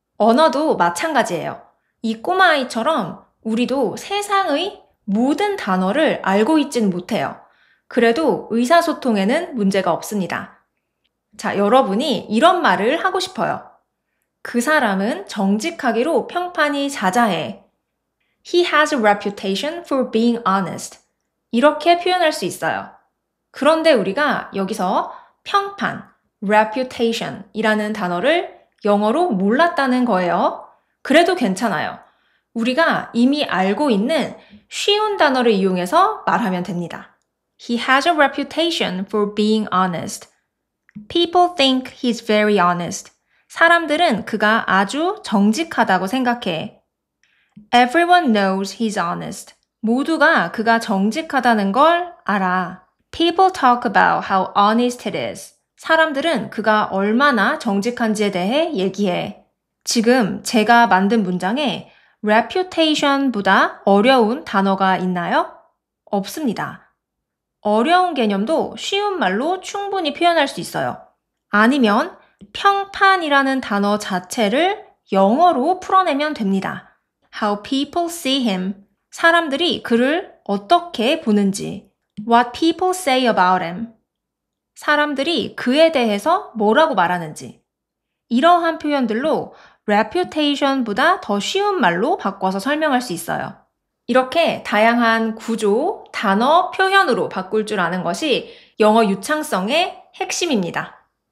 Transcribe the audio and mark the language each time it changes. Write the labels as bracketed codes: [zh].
[ko] 언어도 마찬가지예요. 이 꼬마아이처럼 우리도 세상의 모든 단어를 알고 있진 못해요. 그래도 의사소통에는 문제가 없습니다. 자, 여러분이 이런 말을 하고 싶어요. 그 사람은 정직하기로 평판이 자자해. [en] He has a reputation for being honest. [ko] 이렇게 표현할 수 있어요. 그런데 우리가 여기서 평판, reputation 이라는 단어를 영어로 몰랐다는 거예요. 그래도 괜찮아요. 우리가 이미 알고 있는 쉬운 단어를 이용해서 말하면 됩니다. [en] He has a reputation for being honest. People think he's very honest. [ko] 사람들은 그가 아주 정직하다고 생각해. [en] Everyone knows he's honest. [ko] 모두가 그가 정직하다는 걸 알아. [en] People talk about how honest it is. [ko] 사람들은 그가 얼마나 정직한지에 대해 얘기해. 지금 제가 만든 문장에 reputation보다 어려운 단어가 있나요? 없습니다. 어려운 개념도 쉬운 말로 충분히 표현할 수 있어요. 아니면 평판이라는 단어 자체를 영어로 풀어내면 됩니다. [en] How people see him. [ko] 사람들이 그를 어떻게 보는지. [en] What people say about him. [ko] 사람들이 그에 대해서 뭐라고 말하는지. 이러한 표현들로 reputation보다 더 쉬운 말로 바꿔서 설명할 수 있어요. 이렇게 다양한 구조, 단어, 표현으로 바꿀 줄 아는 것이 영어 유창성의 핵심입니다.